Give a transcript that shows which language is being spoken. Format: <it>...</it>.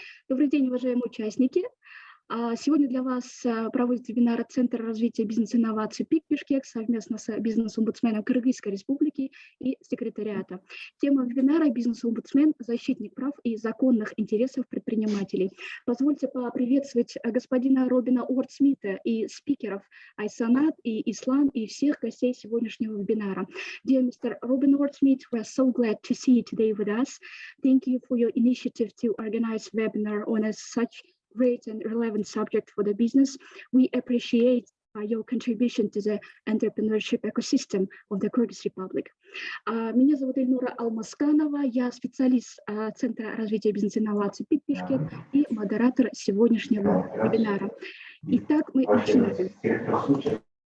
<ru>Добрый день, уважаемые участники. Сегодня для вас проводит вебинар Центр развития бизнес-инноваций ПИК Бишкек совместно с бизнес-омбудсменом Кыргызской Республики и секретариата. Тема вебинара «Бизнес-омбудсмен. Защитник прав и законных интересов предпринимателей». Позвольте поприветствовать господина Робина Уордсмита и спикеров Айсанат и Ислам и всех гостей сегодняшнего вебинара.</ru> <en>Dear Mr. Robin Uordsmith, we are so glad to see you today with us. Thank you for your initiative to organize webinar on such great and relevant subject for the business. We appreciate your contribution to the entrepreneurship ecosystem of the Kyrgyz Republic.</en> <ru>Меня зовут Эльнура Алмасканова, я специалист Центра развития бизнес-инноваций ПИК Бишкек и модератор сегодняшнего вебинара. Итак, мы начинаем.</ru>